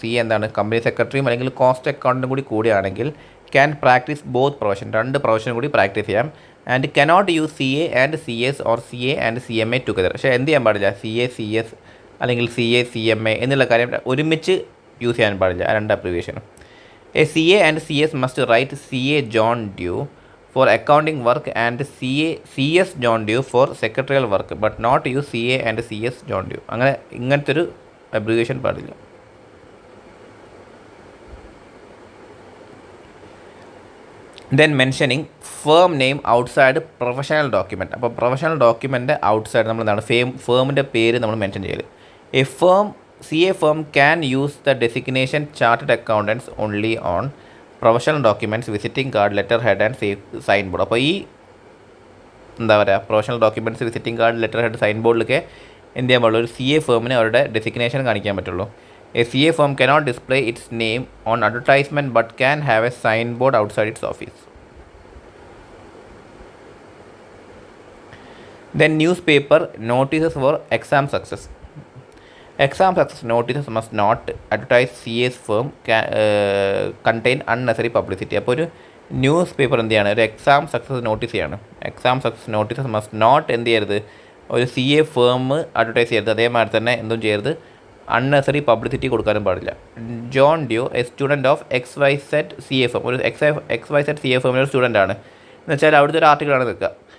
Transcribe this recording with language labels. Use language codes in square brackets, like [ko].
[ml] CA എന്താണ്, company സെക്രട്ടറിയും അല്ലെങ്കിൽ കോസ്റ്റ് അക്കൗണ്ടൻറ്റും കൂടി കൂടിയാണെങ്കിൽ [en] can practise both profession, [ml] രണ്ട് പ്രൊഫഷനും കൂടി പ്രാക്ടീസ് ചെയ്യാം. [en] And cannot use CA and CS or CA and CMA together. [ml] പക്ഷേ എന്ത് ചെയ്യാൻ പാടില്ല, CA CS അല്ലെങ്കിൽ CA CMA എന്നുള്ള കാര്യം ഒരുമിച്ച് യൂസ് ചെയ്യാൻ പാടില്ല, ആ രണ്ട് അബ്രിവിയേഷനും. [en] A CA and CS must write CA John Doe for accounting work and CS John Doe for secretarial work but not use CA and CS John Doe. [ml] അങ്ങനെ ഇങ്ങനത്തെ ഒരു അബ്രിവിയേഷൻ പാടില്ല. [en] Then mentioning firm name outside professional document. [ml] അപ്പോൾ professional document outside നമ്മൾ എന്താണ് ഫേമിൻ്റെ പേര് നമ്മൾ mention ചെയ്യൽ. [en] A CA firm can use the designation chartered accountants only on professional documents, visiting card, letterhead and signboard. [ml] അപ്പോൾ ഈ എന്താ പറയുക, professional documents, visiting card, letter head, sign ബോർഡിലൊക്കെ എന്ത് ചെയ്യാൻ പാടുള്ളൂ, ഒരു CA ഫേമിന് അവരുടെ ഡെസിഗ്നേഷൻ കാണിക്കാൻ പറ്റുള്ളൂ. [en] A CA firm cannot display its name on advertisement but can have a signboard outside its office. Then newspaper notices for exam success. Exam success notices must not advertise CA's firm contain unnecessary publicity. [ml] അപ്പോൾ ഒരു news paper എന്ത് ചെയ്യാണ്, ഒരു exam success notice ചെയ്യാണ്. [en] exam success notices must not [ml] എന്ത് ചെയ്യരുത്, ഒരു CA firm advertise ചെയ്യരുത്. അതേമാതിരി തന്നെ എന്തും ചെയ്യരുത്, അൺനെസറി പബ്ലിസിറ്റി കൊടുക്കാനും പാടില്ല. [en] John Doe a student of XYZ CA firm, [ml] ഒരു XYZ CA ഫേമിൻ്റെ ഒരു സ്റ്റുഡൻ്റ് ആണ് എന്ന് വെച്ചാൽ അവിടുത്തെ ഒരു ആർട്ടിക്കിളാണ് നിൽക്കുക.